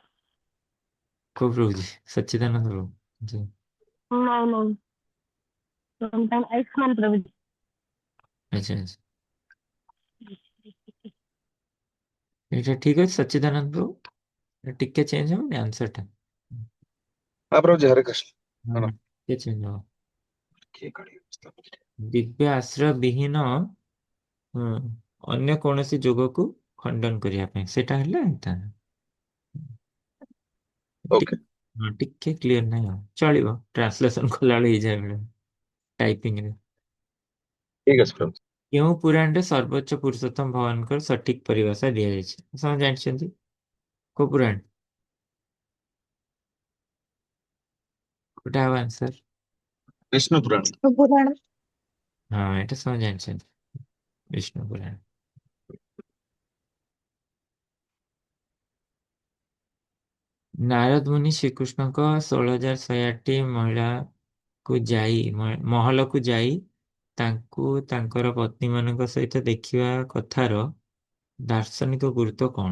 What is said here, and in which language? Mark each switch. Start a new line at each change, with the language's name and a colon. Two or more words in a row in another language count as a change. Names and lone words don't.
Odia: କୋଉ ପ୍ରଭୁଜୀ? ସଚ୍ଚିଦାନନ୍ଦ ପ୍ରଭୁ ଜି। ନାଇଁ ନାଇଁ, ଆୟୁଷ୍ମାନ ପ୍ରଭୁଜୀ। ଆଚ୍ଛା ଆଚ୍ଛା, ଏଇଟା ଠିକ ଅଛି ସଚ୍ଚିଦାନନ୍ଦ ପ୍ରଭୁ। ଟିକେ ଚେଞ୍ଜ ହବନି ଆନ୍ସରଟା?
Hindi: हाँ प्रभु जी हरे कृष्ण। हाँ
Odia: ଟିକେ ଚେଞ୍ଜ ହବ।
Hindi: किए करिए
Odia: ଦିବ୍ୟ ଆଶ୍ରୟ ବିହୀନ ଅନ୍ୟ କୌଣସି ଯୋଗକୁ ଖଣ୍ଡନ କରିବା ପାଇଁ, ସେଟା ହେଲେ ओके ଟିକେ କ୍ଲିୟର ନାହିଁ ଆଉ ଚଳିବ, ଟ୍ରାନ୍ସଲେସନ କଲାବେଳେ ହେଇଯାଏ ବେଳେ ଟାଇପିଂରେ।
Hindi: ठीक है प्रभु।
Odia: କେଉଁ ପୁରାଣରେ ସର୍ବୋଚ୍ଚ ପୁରୁଷୋତ୍ତମ ଭଗବାନଙ୍କର ସଠିକ ପରିଭାଷା ଦିଆଯାଇଛି? ସମସ୍ତେ ଜାଣିଛନ୍ତି କୋଉ ପୁରାଣ? କୋଉଟା ହବ ଆନ୍ସର? विष्णु पुराण। पुराण। ହଁ ଏଇଟା ସମସ୍ତେ ଜାଣିଛନ୍ତି, ବିଷ୍ଣୁ ପୁରାଣ। ନାରଦ ମୁନି ଶ୍ରୀକୃଷ୍ଣଙ୍କ 16,108ଟି ମହଲକୁ ଯାଇ ତାଙ୍କୁ ତାଙ୍କର ପତ୍ନୀ ମାନଙ୍କ ସହିତ ଦେଖିବା କଥାର ଦାର୍ଶନିକ ଗୁରୁତ୍ୱ କଣ?